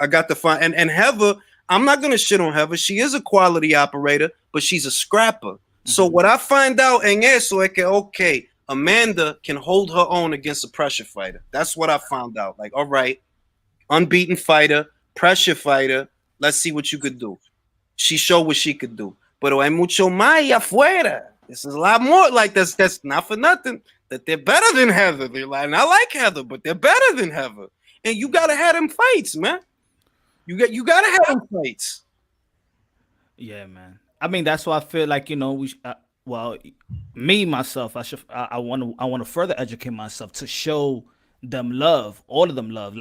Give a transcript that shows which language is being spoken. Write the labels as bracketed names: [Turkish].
[English] I got to find and Heather, I'm not gonna shit on Heather. She is a quality operator, but she's a scrapper. Mm-hmm. So what I find out [Spanish] en eso es que [English] okay, Amanda can hold her own against a pressure fighter. That's what I found out. Like, all right, unbeaten fighter, pressure fighter. Let's see what you could do. She showed what she could do. [Spanish] Pero hay mucho más afuera. [English] This is a lot more. Like that's not for nothing. That they're better than Heather. They're like, and I like Heather, but they're better than Heather. And you gotta have them fights, man. You gotta have them fights. Yeah, man. I mean, that's why I feel like me myself, I want to further educate myself to show them love, all of them love.